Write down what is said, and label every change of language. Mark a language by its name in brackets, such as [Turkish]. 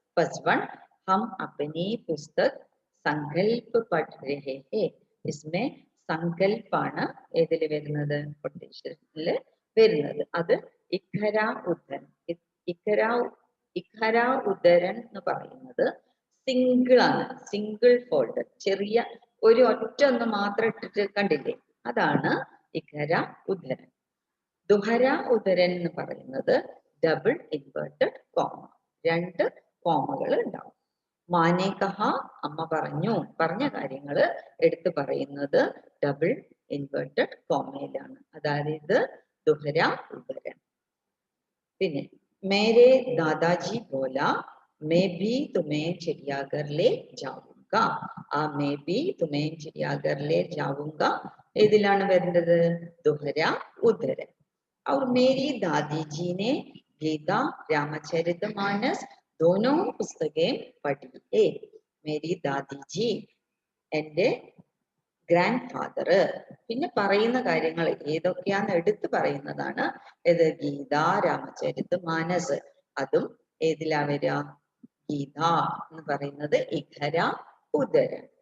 [English] First one, [Hindi] हम अपनी पुस्तक संकल्प पढ़ रहे हैं. [Malayalam] इसमें സങ്കല്പാണ് ഏതിൽ വരുന്നത്? കൊട്ടേഷനിൽ വരുന്നത്. അത് ഇഖര ഉദ്ധരൺ. ഇഖര ഉദ്ധരൺ എന്ന് പറയുന്നത് സിംഗിൾ ആണ്, സിംഗിൾ ഫോൾഡ്. ചെറിയ ഒരു ഒറ്റ ഒന്ന് മാത്രം ഇട്ടിട്ട് കണ്ടില്ലേ, അതാണ് ഇഖര ഉദ്ധരൺ. ദുഹര ഉദ്ധരൺ എന്ന് പറയുന്നത് ഡബിൾ ഇൻവേർട്ടഡ് കോമ, രണ്ട് കോമകൾ ഉണ്ടാവും. [Hindi] മാനെ കഹ, [Malayalam] അമ്മ പറഞ്ഞു, പറഞ്ഞ കാര്യങ്ങൾ എടുത്തു പറയുന്നത് ഡബിൾ ഇൻവേർട്ടഡ് കോമയിലാണ്, അതായത് ദുഹര ഉദ്ധരൺ. [Hindi] പിന്നെ മേരെ ദാദാജി ബോല मैं भी तुम्हें चिड़ियाघर ले जाऊंगा. [Malayalam] ആ [Hindi] मैं भी तुम्हें चिड़ियाघर ले जाऊंगा [Malayalam] ഏതിലാണ് വരുന്നത്? ദുഹര ഉദ്ധരൺ. [Hindi] और मेरी दादी जी ने गीता, रामचरितमानस दोनों पुस्तकें पढ़ी है. मेरी दादी जी, [Malayalam] എൻ്റെ ഗ്രാൻഡ് ഫാദർ. പിന്നെ പറയുന്ന കാര്യങ്ങൾ ഏതൊക്കെയാന്ന് എടുത്തു പറയുന്നതാണ് ഇത് ഗീത, രാമചരിത് മാനസ്. അതും ഏതിലാ വരിക? ഗീത എന്ന് പറയുന്നത് ഇഖര ഉദ്ധരൺ.